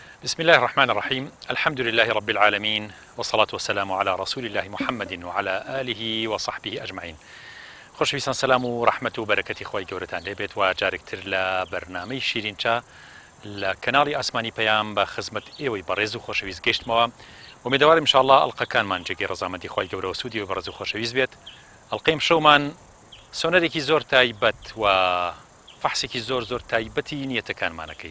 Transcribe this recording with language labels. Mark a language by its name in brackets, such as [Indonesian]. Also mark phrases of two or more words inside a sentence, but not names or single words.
[Arabic] بسم الله الرحمن الرحيم. الحمد لله رب العالمين، والصلاة والسلام على رسول الله محمد وعلى آله وصحبه أجمعين. [Central Kurdish] خۆشەویستان سەلام و ڕەحمەت و بەرەکەتی خۆی گەورەتان لێبێت و جارێکتر لە بەرنامەی شیرینچە لە کەناڵی ئاسمانی پەیام بە خزمەت ئێوەی بەڕێز و خۆشەویست گەیشتمەوە. ومێدەوارم ئینشاءالله ئەڵقەکانمان جێگەی ڕەزامەندی خۆی گەورە و سوودی و بەڕێز و خۆشەویست بێت. ئەڵقەی شەومان سۆنەرێکی زۆر تایبەت و فەحسێکی زۆر تایبەتی نیەتەکانمانەکەین.